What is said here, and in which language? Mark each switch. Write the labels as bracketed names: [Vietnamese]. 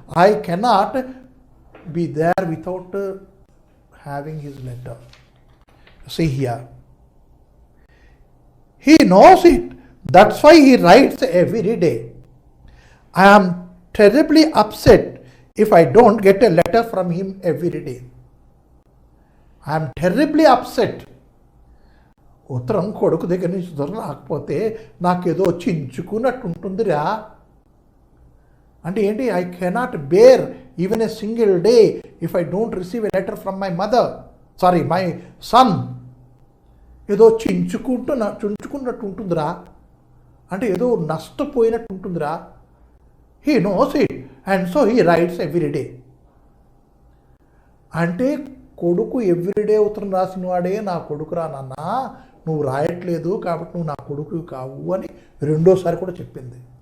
[English] I cannot be there without having his letter. See here. He knows it. That's why he writes every day. I am terribly upset if I don't get a letter from him every day. I am terribly upset. [Telugu] ఉత్తరం కొడుకు దగ్గర నుంచి దొరకకపోతే నాకేదో చించుకున్నట్టు ఉంటుందిరా. అంటే ఏంటి? [English] I cannot bear even a single day if I don't receive a letter from my my son. [Telugu] ఏదో చుంచుకున్నట్టు ఉంటుందిరా, అంటే ఏదో నష్టపోయినట్టు ఉంటుందిరా. [English] He knows it and so he writes every day. [Telugu] అంటే కొడుకు ఎవ్రీడే ఉత్తరం రాసిన వాడే నా కొడుకురా నాన్న, నువ్వు రాయట్లేదు కాబట్టి నువ్వు నా కొడుకు కావు అని రెండోసారి కూడా చెప్పింది.